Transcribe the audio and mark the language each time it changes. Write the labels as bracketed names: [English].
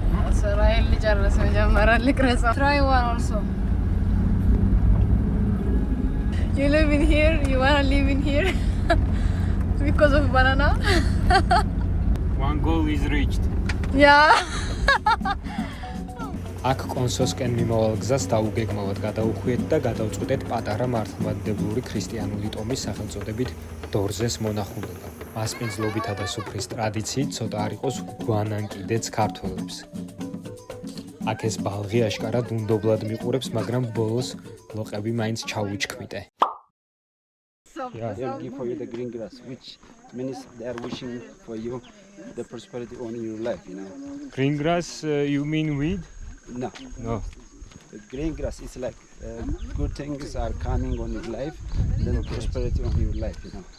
[Amharic] Israel ጨረሰ መጀመሪያ ልቅረጻ. [English] Try one also. You live in here, you wanna live in here because of banana? One goal is reached. Yeah. [Georgian] აქ კონსოსკენ მიმავალ გზას დაუგეგმავად გადაუხვიეთ და გადავწყვეტეთ პატარა მართლმადიდებლური ქრისტიანული ტომის სახელწოდებით დორზეს მონახულება. მასპინძლობითა და სუფრის ტრადიციით ცოტა არ იყოს გვანანკიდეც ქართველებს. აქ ეს ბალღი აშკარად უნდობლად მიყურებს, მაგრამ ბოლოს ლოყები მაინც ჩაუჩქმიტე. [English] They'll give for you the green grass, which means they are wishing for you the prosperity on your life, you know. Green grass, you mean weed? No, No. the green grass is like good things are coming on your life, then prosperity on your life, you know.